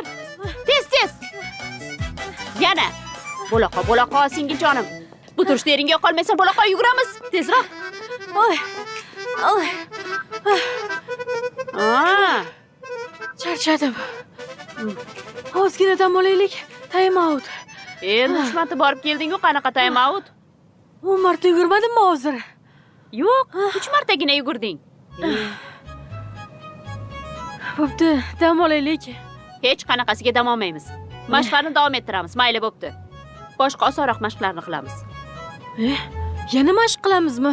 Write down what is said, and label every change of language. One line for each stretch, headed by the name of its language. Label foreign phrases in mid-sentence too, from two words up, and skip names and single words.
Uzbek: Tez. Yana. Bo'la qol, singiljonim. Bu turishda yeringga qolmaysan, bo'la qol, yuguramiz. Tezroq. Charchadim. Ozgina dam olaylik.
English: Time out.
Uzbek: Endi 3 marta borib kelding-ku, qanaqa
English: time out?
Uzbek: 10 marta yugurmadimmi hozir? Yo'q, 3 martagina yugurding. Bo'pti, dam olaylik. Hech qanaqasiga dam olmaymiz. Mashqlarni davom ettiramiz, mayli bo'pti. Boshqa osonroq mashqlarni qilamiz. Yana mashq qilamizmi?